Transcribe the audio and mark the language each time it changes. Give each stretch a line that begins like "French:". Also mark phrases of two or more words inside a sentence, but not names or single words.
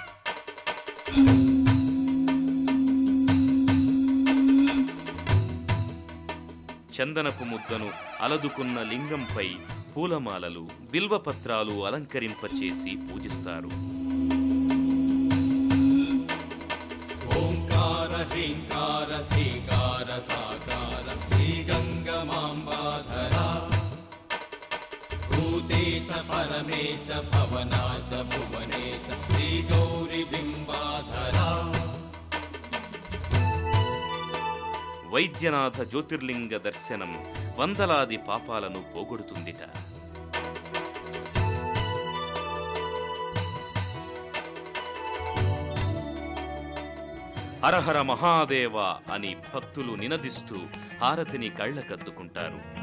Telugu: చందనపు ముద్దను అలదుకున్న లింగంపై పూలమాలలు, బిల్వపత్రాలు అలంకరింపచేసి పూజిస్తారు.
Sanskrit: ह्रीङ्कार श्रीकार साकार श्रीगङ्गमाम्बाधरा भूतेश परमेश भवनाश भुवनेश श्रीगौरी बिम्बाधरा.
Telugu: వైద్యనాథ జ్యోతిర్లింగ దర్శనం వందలాది పాపాలను పోగొడుతుందిట. హరహర మహాదేవ అని భక్తులు నినదిస్తూ హారతిని కళ్ళకద్దుకుంటారు.